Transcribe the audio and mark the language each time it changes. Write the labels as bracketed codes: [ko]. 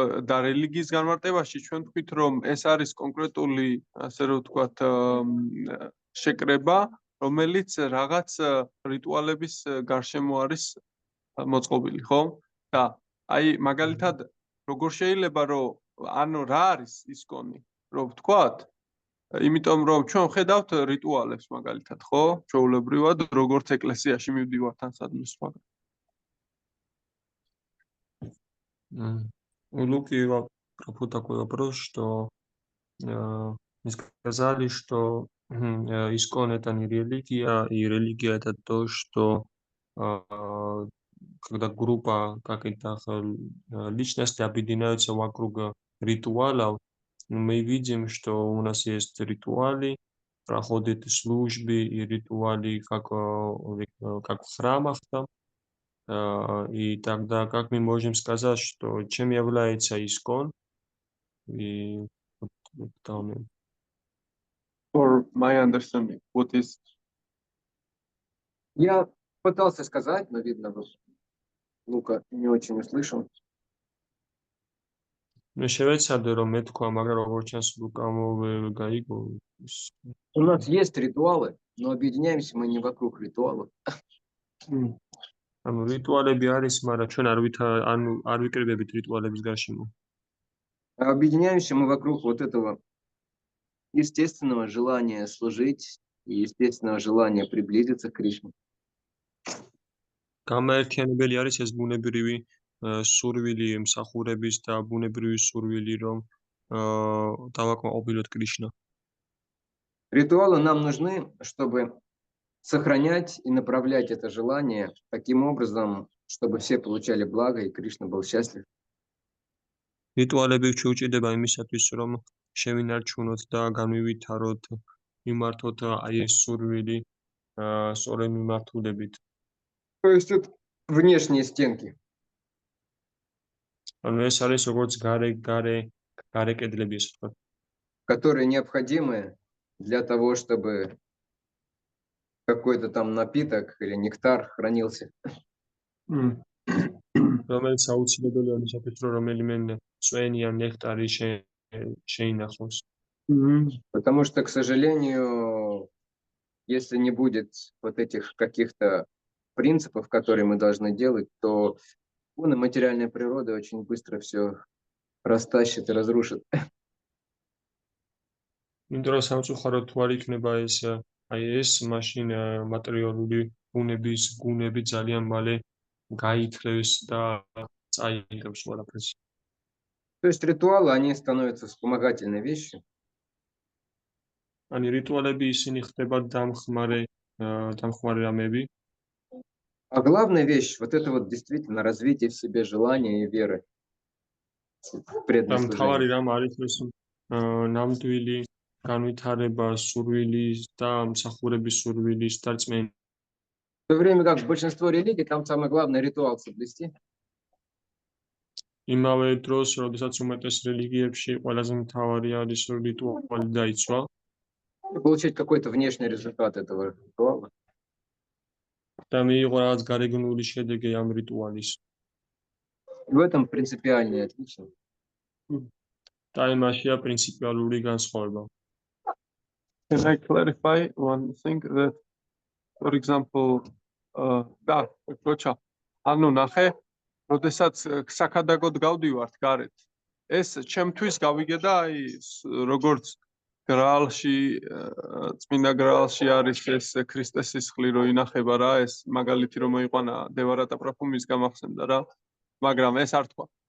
[ka] და რელიგიის განმარტებაში ჩვენ ვთქვით, რომ ეს არის კონკრეტული, ასე რომ ვთქვათ, შეკრება, რომელიც რაღაც რიტუალების გარშემო არის მოწყობილი, ხო? და აი მაგალითად როგორ შეიძლება რომ ანუ რა არის ისკონი რომ ვთქვათ იმიტომ რომ ჩვენ ხედავთ რიტუალებს მაგალითად ხო ჩვეულებრივად როგორც ეკლესიაში მივდივართ ან სადმე სხვა [ru] Луки про такой вопрос, что мы сказали, что искон это не религия, и религия это то, что когда группа каких-то личностей объединяются вокруг ритуалов, мы видим, что у нас есть ритуалы, проходят службы и ритуалы, как в храмах там. И тогда как мы можем сказать, что чем является искон? И там [en] for my understanding what is [ru] Я пытался сказать, но видно, Лука не очень услышал. [ka] მე შევეცადე რომ მეთქვა, მაგრამ როგორც ჩანს ლუკამ გაიგო. [ru] У нас есть ритуалы, но объединяемся мы не вокруг ритуалов. [ka] ანუ რიტუალები არის, მაგრამ ჩვენ არ ვიკრიბებით რიტუალების გარშემო. [ru] Объединяемся мы вокруг вот этого естественного желания служить и естественного желания приблизиться к Кришне. [ka] გამაერთიანებელი არის ეს ბუნებრივი სურვილი მსახურების და ბუნებრივი სურვილი რომ დავაკმაყოფილოთ კრიშნა. [ru] Ритуалы нам нужны, чтобы сохранять и направлять это желание таким образом, чтобы все получали благо и Кришна был счастлив. [ka] რიტუალები შეუჭირდება იმისათვის, რომ შევინარჩუნოთ და განვივითაროთ, მიმართოთ აი ეს სურვილი სწორედ მიმართულებით. [ru] То есть это внешние стенки. [ka] ანუ ეს არის როგორც გარე კედლები, ასე ვთქვათ. [ru] Которые необходимы для того, чтобы какой-то там напиток или нектар хранился. [ka] რომელიც აუცილებელია იმისათვის, რომ რომელიმე წვენი ან ნექტარი შეინახოს. [ru] Потому что, к сожалению, если не будет вот этих каких-то принципов, которые мы должны делать, то материальная природа очень быстро все растащит и разрушит. [ka] იმიტომ რომ სამწუხაროდ თუ არ იქნება ეს მაშინ მატერიალური ბუნების გუნები ძალიან მალე გაითრევს და წაიღებს ყველაფერს. [ru] То есть ритуалы, они становятся вспомогательной вещью. [ka] Они რიტუალები ისინი ხდება დამხმარე რამები. [ru] А главная вещь, вот это вот действительно развитие в себе желания и веры. [ka] Там თავარი რამ არის ეს ნამდვილი განვითარება სურვილის და მსახურების სურვილის და რწმენის. [ru] В то время как большинство религий, там самое главное ритуал соблюсти. [ka] იმავე დროს, როდესაც უმეტეს რელიგიებში ყველაზე მთავარი არის რიტუალი დაიცვა. [ru] Получить какой-то внешний результат этого ритуала. [ka] და მიიღო რაღაც გარეგნული შედეგი ამ რიტუალის. [ru] В этом принципиальное отличие. [ka] და იმაშია პრინციპიალური განსხვავება. [en] Can I clarify one thing that, for example, [ka] და კოჩა, ანუ ნახე, როდესაც საქადაგოდ გავდივართ გარეთ, ეს ჩემთვის გავიგე და აი როგორც გრალში, წმინდა გრალში არის ეს ქრისტეს სისხლი რო ინახება რა, ეს მაგალითი რომ მოიყვანა დევარატა პროფუმის გამახსენდა რა, მაგრამ ეს არ თქვა.